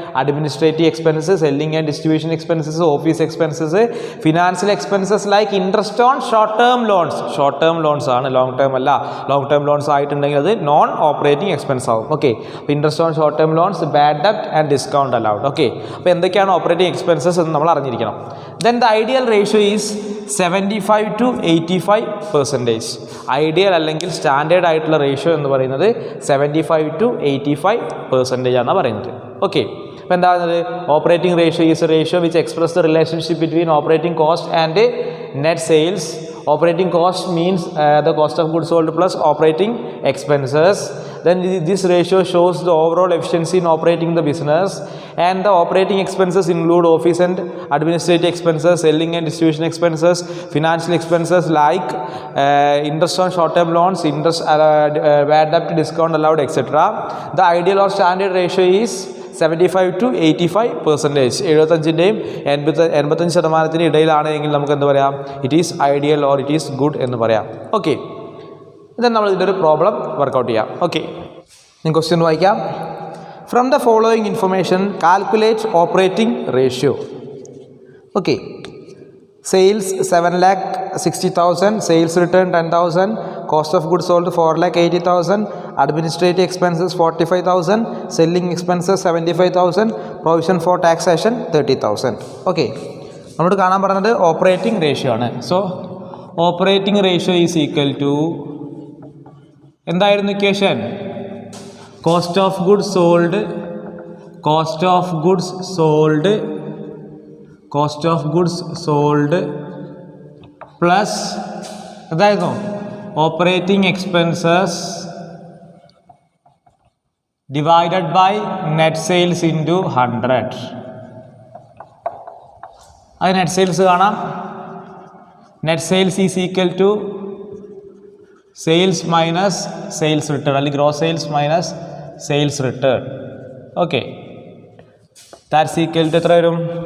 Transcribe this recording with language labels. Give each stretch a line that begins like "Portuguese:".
English: Administrative expenses, selling and distribution expenses, office expenses, financial expenses like interest on short term loans.
Malayalam: Short term loans ആണ്, long term അല്ല. Long term loans ആയിട്ടുണ്ടെങ്കിൽ അത് non operating expense ആവും.
English: Okay, അപ്പോൾ interest on short term loans, bad ഡെപ്റ്റ് and discount allowed.
Malayalam: Okay, അപ്പോൾ എന്തൊക്കെയാണ് operating expenses എന്ന് നമ്മൾ അറിഞ്ഞിരിക്കണം.
English: Then the ideal ratio is 75 to 85%.
Malayalam: Ideal അല്ലെങ്കിൽ സ്റ്റാൻഡേർഡ് ആയിട്ടുള്ള റേഷ്യോ എന്ന് പറയുന്നത് 75 to 85% ആണ് പറയുന്നത്. ഓക്കെ, അപ്പോൾ എന്താ പറയുന്നത്?
English: Operating ratio is a ratio which express the relationship between operating cost and net sales. Operating cost means the cost of goods sold plus operating expenses. Then this ratio shows the overall efficiency in operating the business, and the operating expenses include office and administrative expenses, selling and distribution expenses, financial expenses like interest on short term loans, interest bad debt, discount allowed, etc. The ideal or standard ratio is 75 to 85%.
Malayalam: 75-ൻ്റെയും 85% ഇടയിലാണെങ്കിൽ നമുക്ക് എന്ത് പറയാം?
English: it is ideal or it is good
Malayalam: എന്ന് പറയാം. Okay, ഇthen നമ്മൾ ഇതിൻ്റെ ഒരു problem workout ചെയ്യാം.
English: okay,
Malayalam: ഞാൻ ക്വസ്റ്റ്യൻ വായിക്കാം.
English: From the following information calculate operating ratio. Okay, sales 7,60,000, sales return 10,000, cost of goods sold 4,80,000, administrative expenses 45,000, selling expenses 75,000, provision for taxation 30,000.
Malayalam: Okay, നമ്മളോട് കാണാൻ പറഞ്ഞത് ഓപ്പറേറ്റിംഗ് റേഷ്യോ ആണ്.
English: so operating ratio is equal to
Malayalam: എന്തായിരുന്നു equation?
English: Cost of goods sold, cost of goods sold, cost of goods sold plus എന്തായിരുന്നു? Operating expenses divided by net sales into 100.
Malayalam: അത് net sales കാണാം.
English: Net sales is equal to sales minus sales return, അല്ലെങ്കിൽ gross sales minus sales return. Okay, that's equal to
Malayalam: എത്ര വരും?